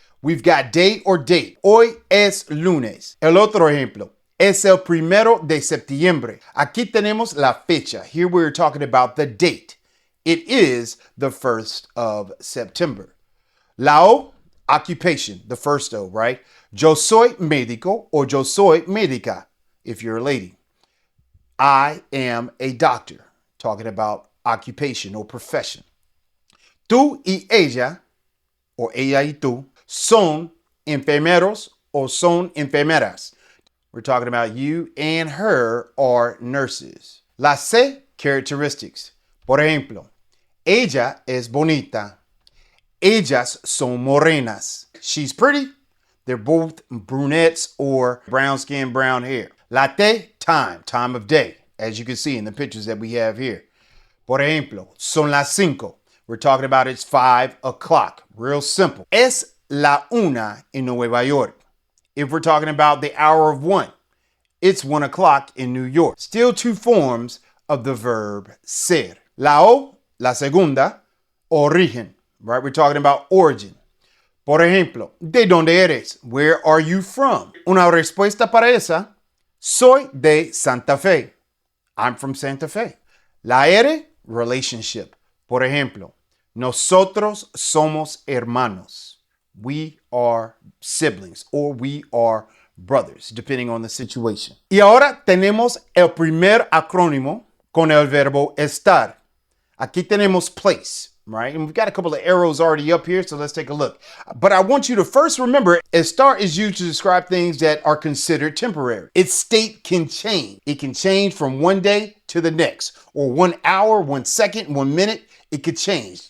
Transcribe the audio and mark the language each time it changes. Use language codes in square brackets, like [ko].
[en] We've got day or date. [es] Hoy es lunes. El otro ejemplo. Es el 1 de septiembre. Aquí tenemos la fecha. [en] Here we're talking about the date. It is the 1st of September. La O, occupation, the first O, right? [es] Yo soy médico or yo soy médica, [en] if you're a lady. I am a doctor, talking about occupation or profession. [es] Tú y ella, or ella y tú, son enfermeros or son enfermeras. [en] We're talking about you and her are nurses. La C, characteristics. [es] Por ejemplo, ella es bonita. Ellas son morenas. [en] She's pretty. They're both brunettes or brown skin, brown hair. La T, time of day, as you can see in the pictures that we have here. [es] Por ejemplo, son las 5. [en] We're talking about it's 5 o'clock. Real simple. [es] Es la 1 en Nueva York. [en] If we're talking about the hour of 1, it's 1 o'clock in New York. Still 2 forms of the verb ser. [es] La O, la segunda, origen, [en] right? We're talking about origin. [es] Por ejemplo, ¿de dónde eres? [en] Where are you from? [es] Una respuesta para esa, soy de Santa Fe. [en] I'm from Santa Fe. La R, relationship. [es] Por ejemplo, nosotros somos hermanos. [en] We are siblings or we are brothers, depending on the situation. [es] Y ahora tenemos el primer acrónimo con el verbo estar. Aquí tenemos place, right? [en] And we've got a couple of arrows already up here, so let's take a look. But I want you to first remember, estar is used to describe things that are considered temporary. Its state can change. It can change from one day to the next, or 1 hour, 1 second, 1 minute. It could change.